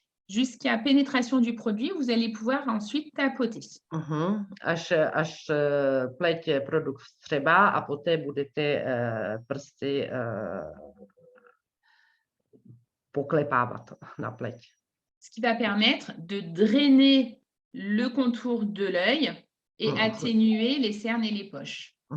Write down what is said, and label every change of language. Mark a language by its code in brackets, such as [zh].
[fr] Jusqu'à pénétration du produit, vous allez pouvoir ensuite tapoter. [cs] Až pleť produkt vstřebá a poté budete prsty poklepávat na pleť. [fr] Ce qui va permettre de drainer le contour de l'œil et atténuer les cernes et les poches.